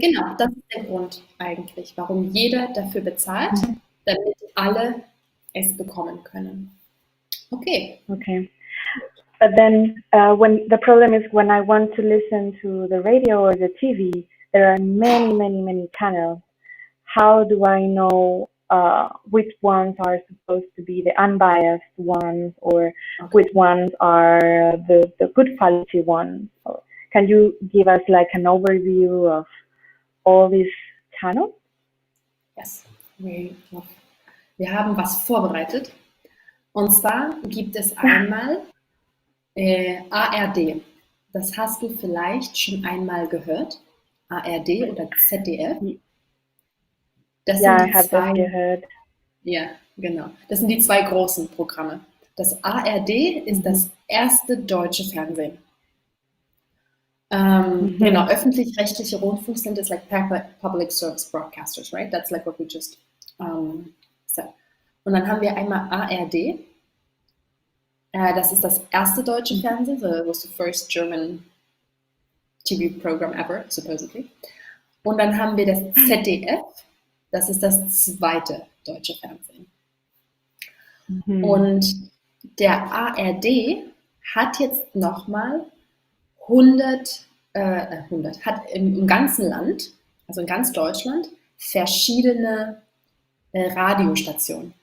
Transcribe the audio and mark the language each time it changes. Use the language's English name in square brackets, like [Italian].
[German] Genau, das ist der Grund eigentlich, warum jeder dafür bezahlt, damit alle es bekommen können. [English] Okay. Okay. But then when the problem is when I want to listen to the radio or the TV, there are many channels. How do I know which ones are supposed to be the unbiased ones or which ones are the good quality ones? Can you give us like an overview of all these channels? Yes. [German] Wir haben was vorbereitet. Und zwar gibt es einmal ARD. Das hast du vielleicht schon einmal gehört. ARD oder ZDF. Das Ja, sind ich habe das gehört. Ja, genau. Das sind die zwei großen Programme. Das ARD ist das erste deutsche Fernsehen. Genau, [English] öffentlich-rechtliche Rundfunksender is like public service broadcasters, right? That's like what we just said. [German] Und dann haben wir einmal ARD. Das ist das erste deutsche Fernsehen. [English] So it was the first German TV program ever, supposedly. [German] Und dann haben wir das ZDF. Das ist das zweite deutsche Fernsehen. Und der ARD hat jetzt nochmal 100, hat im ganzen Land, also in ganz Deutschland, verschiedene Radiostationen.